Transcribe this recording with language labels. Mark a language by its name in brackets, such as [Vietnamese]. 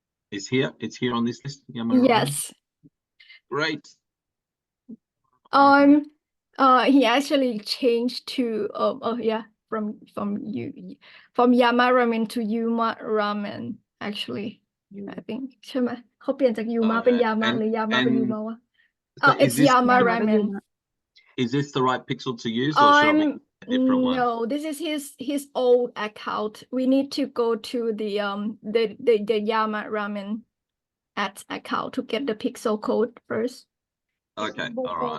[English] It's here on this list. Yama Ramen? Yes. Great. He actually changed to yeah, from Yama Ramen to Yuma Ramen actually. I think [Thai] ใช่ไหมเขาเปลี่ยนจากยูมาเป็นยามาหรือยามาเป็นยูมาวะ [English] So it's Yama Yama Ramen. Yuma. is this the right pixel to use, or should I make a different one? No, this is his old account. We need to go to the Yama Ramen account to get the pixel code first. Okay, Both all right.